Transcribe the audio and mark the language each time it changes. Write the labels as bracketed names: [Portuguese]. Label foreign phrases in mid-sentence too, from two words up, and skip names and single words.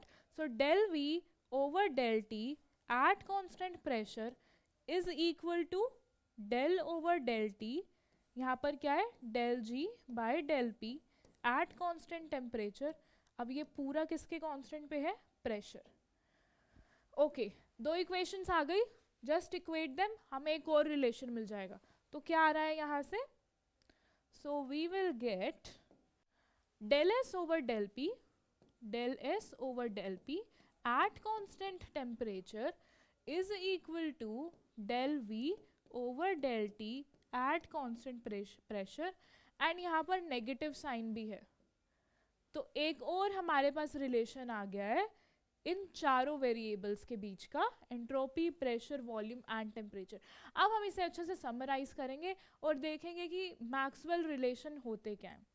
[English] so del v over del t at constant pressure is equal to del over del t, [Hindi] यहाँ पर क्या है, [English] del G by del P at constant temperature. [Hindi] अब ये पूरा किसके कांस्टेंट पे है, प्रेशर. ओके, दो इक्वेशंस आ गई, [English] just equate them, [Hindi] हमें एक और रिलेशन मिल जाएगा. तो क्या आ रहा है यहाँ से, [English] so we will get del s over del p at constant temperature is equal to del v over del t at constant pressure. [Hindi] एंड यहाँ पर [English] negative sign [Hindi] भी है. तो एक और हमारे पास रिलेशन आ गया है इन चारों वेरिएबल्स के बीच का, [English] entropy, pressure, volume and temperature. [Hindi] अब हम इसे अच्छे से समराइज करेंगे और देखेंगे कि मैक्सवेल रिलेशन होते क्या हैं.